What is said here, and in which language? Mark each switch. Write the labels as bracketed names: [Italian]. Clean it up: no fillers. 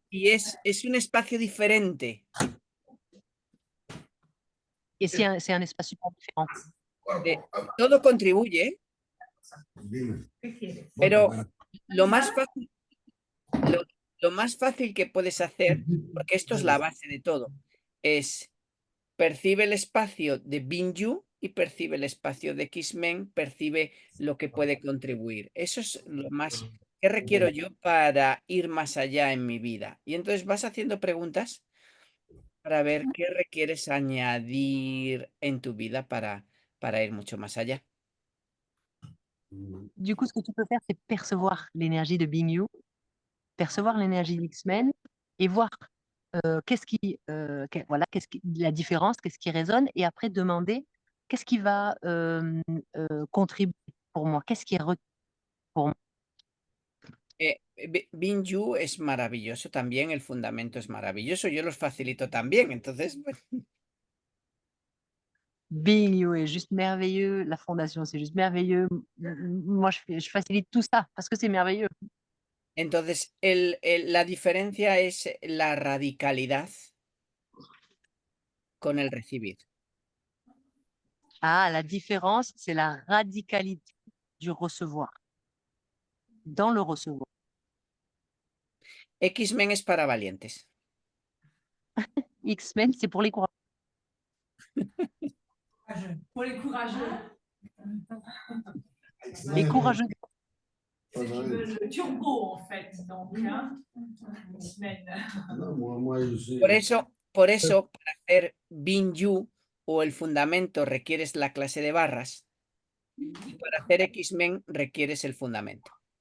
[Spanish] Y es un espacio diferente. [French] Et c'est un espace super différent. [Spanish] Todo contribuye, Dime. ¿Qué quieres? pero lo más fácil, lo más fácil que puedes hacer, porque esto es la base de todo, es percibe el espacio de Binju y percibe el espacio de X-Men, percibe lo que puede contribuir. Eso es lo más que requiero yo para ir más allá en mi vida. Y entonces vas haciendo preguntas para ver qué requieres añadir en tu vida para ir mucho más allá. [French] Du coup, ce que tu peux faire, c'est percevoir l'énergie de Being You, percevoir l'énergie d'X-Men et voir qu'est-ce qui la différence, qu'est-ce qui résonne, et après demander qu'est-ce qui va contribuer pour moi, qu'est-ce qui est pour moi. [Spanish] Binju es maravilloso también, el fundamento es maravilloso, yo los facilito también, entonces, bueno. [French] Being You est juste merveilleux, la fondation c'est juste merveilleux. Moi je facilite tout ça parce que c'est merveilleux. [Spanish] Entonces la diferencia es la radicalidad con el recibir. [French] Ah, la différence, c'est la radicalité du recevoir. Dans le recevoir. [Spanish] X-Men es para valientes. [French] X-Men, c'est pour les courageux. Pour les courageux. Les courageux. C'est qui veut le turbo en fait, donc, hein, X-Men. Non, moi, je suis... [Spanish] Por eso, para hacer Binju o el fundamento requieres la clase de barras y para hacer X-Men requieres el fundamento.